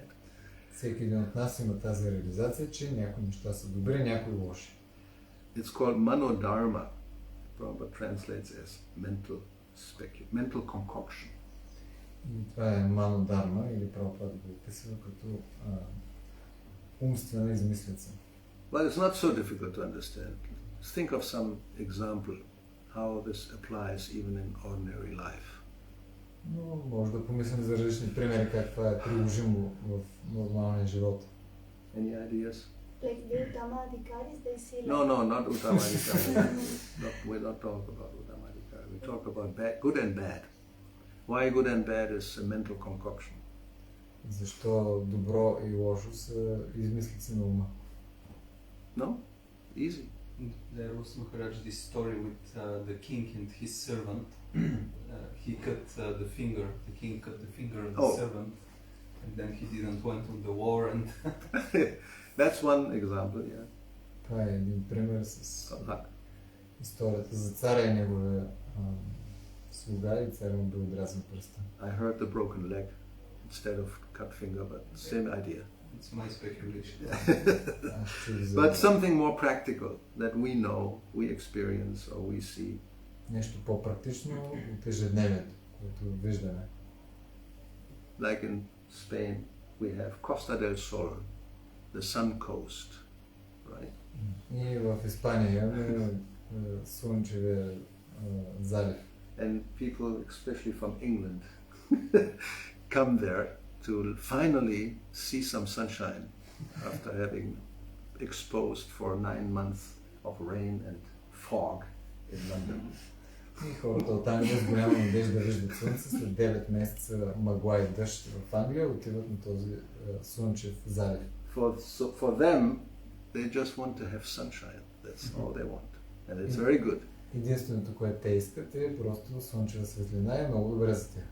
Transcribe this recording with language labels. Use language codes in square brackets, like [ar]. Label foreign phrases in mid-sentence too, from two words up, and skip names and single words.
[bg] Всеки един от нас има тази реализация, че някои неща са добри, някои лоши. [en] It's called manodharma. Prabhupada translates as mental concoction. [bg] И това е манодарма, или Прабхупада го описва като умствена измислица. [en] But it's not so difficult to understand. Think of some example how this applies even in ordinary life. [bg] Но може да помислим за различни примери как това е приложимо в нормалния живот. [en] Any ideas? Like the Uttamadhikaris, they see like... No, not Uttamadhikari. We're not talking about Uttamadhikari. We talk about good and bad. Why good and bad is a mental concoction. [bg] Защо добро и лошо са измислици на ума? [en] No? Easy. There was Maharaj this story with the king and his servant. He cut the finger. The king cut the finger of the servant, and then he didn't went on the war. And that's one example, yeah. [bg] Това е един пример с историята за царя и неговия слуга и царя му бил отрязан пръста. [en] I heard the broken leg instead of cut finger, but same idea. It's my speculation. But something more practical that we know, we experience or we see. [bg] Нещо по-практично от ежедневието, което виждаме. [en] Like in Spain, we have Costa del Sol, the sun coast, right? [bg] И в Испания имаме слънчевия залив. [en] And people, especially from England, come there to finally see some sunshine after having exposed for 9 months of rain and fog in London. [bg] И хората оттам с голяма надежда да виждат слънце, след 9 месеца мъгла и дъжд в Англия отиват на този слънчев залив. [en] For them, they just want to have sunshine. That's all they want. And it's very good. [bg] Единственото, което те искат е просто слънчева светлина и много добре за тях.